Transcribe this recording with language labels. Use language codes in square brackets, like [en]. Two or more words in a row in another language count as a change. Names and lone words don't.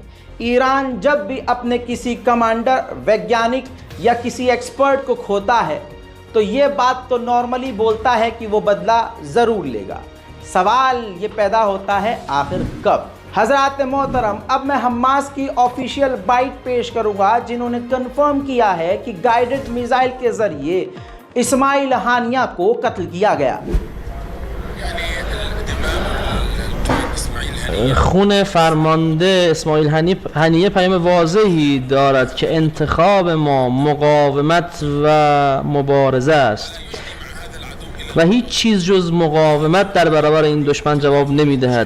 [hi] ईरान जब भी अपने किसी कमांडर, वैज्ञानिक या किसी एक्सपर्ट को खोता है तो ये बात तो नॉर्मली बोलता है कि वो बदला ज़रूर लेगा। सवाल ये पैदा होता है, आखिर कब। हज़रात मोहतरम, अब मैं हमास की ऑफिशियल बाइट पेश करूंगा जिन्होंने कंफर्म किया है कि गाइडेड मिसाइल के ज़रिए इस्माइल हानिया को कत्ल किया गया। [fa] خون فرمانده اسماعیل هنیه پیام واضحی دارد که انتخاب ما مقاومت و مبارزه است و هیچ چیز جز مقاومت در برابر این دشمن جواب نمیدهد.